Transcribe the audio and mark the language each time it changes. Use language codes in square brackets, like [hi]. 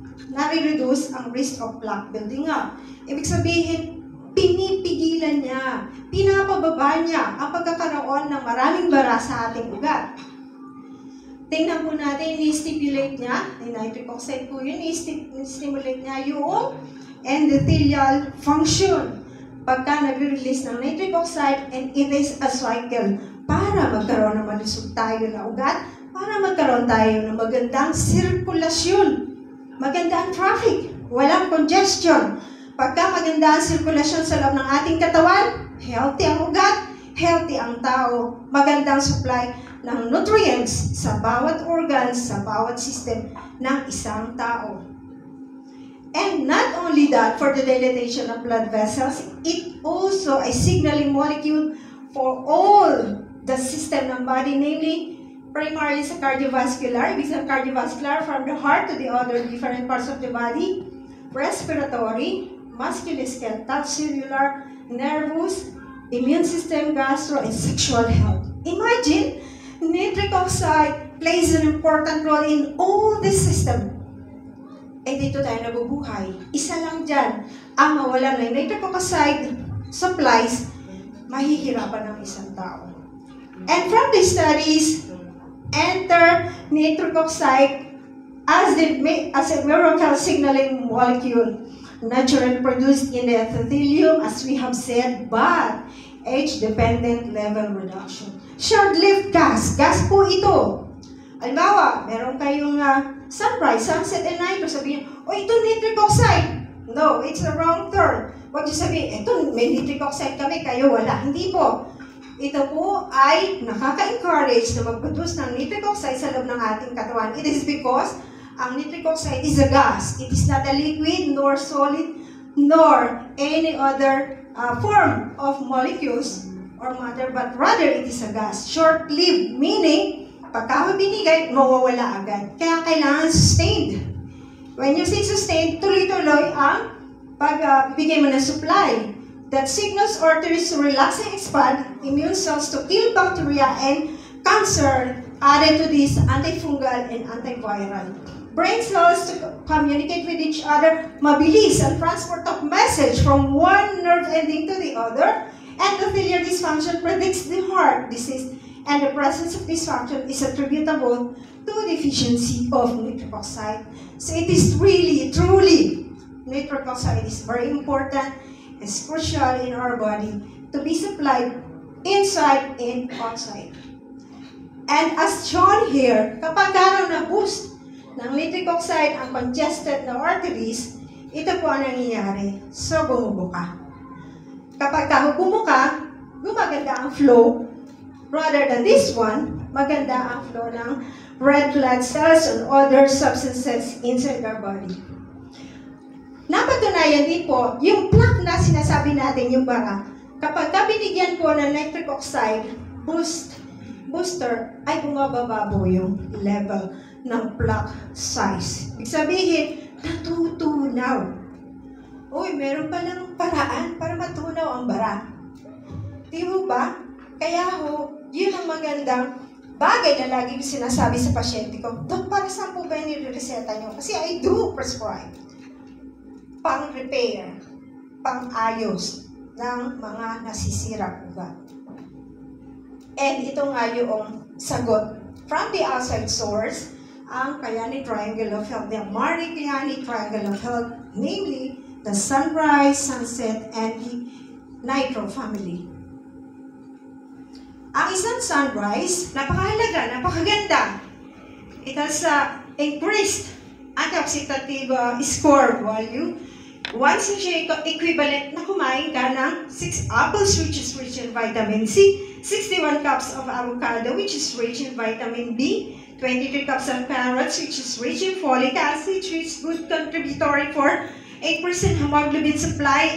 [en] nare-reduce ang risk of plaque building up. [tl] Ibig sabihin, pinipigilan niya, pinapababa niya ang pagkakaroon ng maraming bara sa ating ugat. Tingnan po natin, ni-stimulate niya, nitric oxide po yun, ni-stimulate niya yung endothelial function. Pagka nag-release ng nitric oxide, [en] and it is a cycle [tl] para magkaroon ng malusog tayo na ugat, para magkaroon tayo ng magandang sirkulasyon, magandang traffic, walang congestion. Pagka maganda ang sirkulasyon sa loob ng ating katawan, healthy ang ugat, healthy ang tao, magandang supply ng nutrients sa bawat organs, sa bawat system ng isang tao. [en] And not only that, for the dilatation of blood vessels, it also a signaling molecule for all the system ng body, namely, primarily sa cardiovascular, [tl] ibig sabihin [en] cardiovascular from the heart to the other different parts of the body, respiratory, musculoskeletal, cellular, nervous, immune system, gastro, and sexual health. Imagine, nitric oxide plays an important role in all this system. [tl] Eh dito tayo nabubuhay. Isa lang dyan, ang mawala ng nitric oxide supplies, mahihirapan ng isang tao. [en] And from the studies, enter nitric oxide as a miracle signaling molecule, naturally produced in the endothelium, as we have said, but age-dependent level reduction. Short-lived gas. [tl] Gas po ito. Halimbawa, meron kayong sunrise, sunset, and night. [en] Sabihin, oh, ito nitric oxide. No, it's the wrong term. [tl] Huwag niyo sabihin, ito, may nitric oxide kami, kayo wala. Hindi po. Ito po ay nakaka-encourage na mag-produce ng nitric oxide sa loob ng ating katawan. [en] It is because ang nitric oxide is a gas. It is not a liquid, nor solid, nor any other form of molecules or matter, but rather it is a gas. [tl] Short-lived, meaning, pagka binigay, mawawala agad. Kaya kailangan sustained. [en] When you say sustained, [tl] tuloy-tuloy ang pagbigay mo ng supply. [en] That signals arteries to relax and expand, immune cells to kill bacteria and cancer, added to this antifungal and antiviral. Brain cells to communicate with each other, [tl] mabilis ang [en] transport of message from one nerve ending to the other. Endothelial dysfunction predicts the heart disease, and the presence of this function is attributable to deficiency of nitric oxide. So it is really, truly, nitric oxide is very important, is crucial in our body to be supplied inside and outside. And as shown here, [tl] kapag na-boost ng nitric oxide ang congested na arteries, ito po ang nangyayari. So, bumubuka. Kapag bumuka, gumaganda ang flow. [en] Rather than this one, [tl] maganda ang [en] flow ng red blood cells and other substances inside our body. [tl] Napatunayan din po, yung plaque na sinasabi natin, yung bara, kapag binigyan po ng nitric oxide booster, ay bumababa po yung level ng plaque size. Ibig sabihin, natutunaw. Uy, meron palang paraan para matunaw ang bara. Di ba? Kaya yun ang magandang bagay na lagi sinasabi sa pasyente ko. Dok, para saan po ba yung nireseta nyo? Kasi [en] I do prescribe [tl] pang-repair, pang-ayos ng mga nasisirang ugat. [en] And [tl] ito nga yung sagot [en] from the outside source, ang Kayani Triangle of Health, the Marie Kayani Triangle of Health, namely the Sunrise, Sunset, and the Nitro family. [tl] Ang isang sunrise, napakahalaga, napakaganda. [en] It has increased antioxidative score value. Once siya equivalent na [tl] kumain ka ng [en] 6 apples, which is rich in vitamin C, 61 cups of avocado, which is rich in vitamin B, 23 cups of carrots, which is rich in folic acid, which is good contributory for 8% hemoglobin supply.